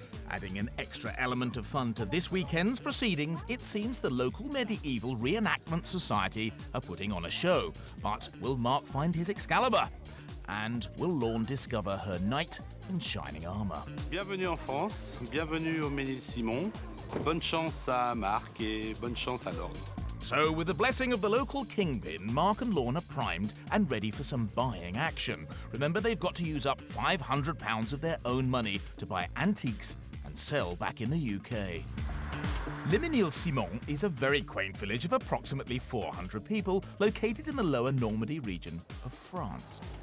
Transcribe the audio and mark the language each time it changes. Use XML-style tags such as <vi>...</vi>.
<en>Adding an extra element of fun to this weekend's proceedings, it seems the local medieval reenactment society are putting on a show. But will Mark find his Excalibur? And will Lorne discover her knight in shining armour?</en> <fr>Bienvenue en France, bienvenue au Ménil-Simon. Bonne chance à Marc et bonne chance à Lorne.</fr> <en>So, with the blessing of the local kingpin, Mark and Lorne are primed and ready for some buying action. Remember, they've got to use up £500 of their own money to buy antiques and sell back in the UK. Le Ménil-Simon is a very quaint village of approximately 400 people located in the lower Normandy region of France.</en>